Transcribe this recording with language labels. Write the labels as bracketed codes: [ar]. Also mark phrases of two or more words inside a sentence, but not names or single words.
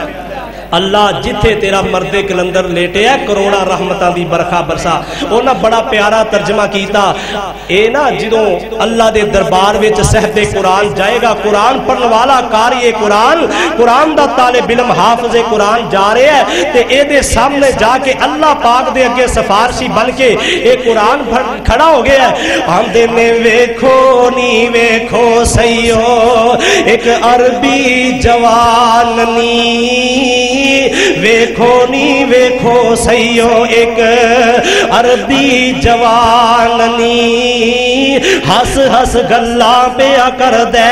[pa] اللہ جتھے تیرا مرد کلندر لیٹے ہے کروڑا رحمتاں دی برکھا برسا، اونا بڑا پیارا ترجمہ کیتا، اے نا جدوں اللہ دے دربار وچ صاحب قرآن جائے گا، قرآن پڑھن والا قاری قرآن، قرآن دا طالب علم حافظ قرآن جا رہے ہیں تے اے دے سامنے جا کے اللہ پاک دے اگے سفارشی بن کے اے قرآن کھڑا ہو گیا ہے۔ آندے نے ویکھو نی ویکھو سیو ایک عربی جوان نی، ویکھو نی ویکھو سیو ایک عربی جوان نی، ہس ہس گلاں پیا کر دے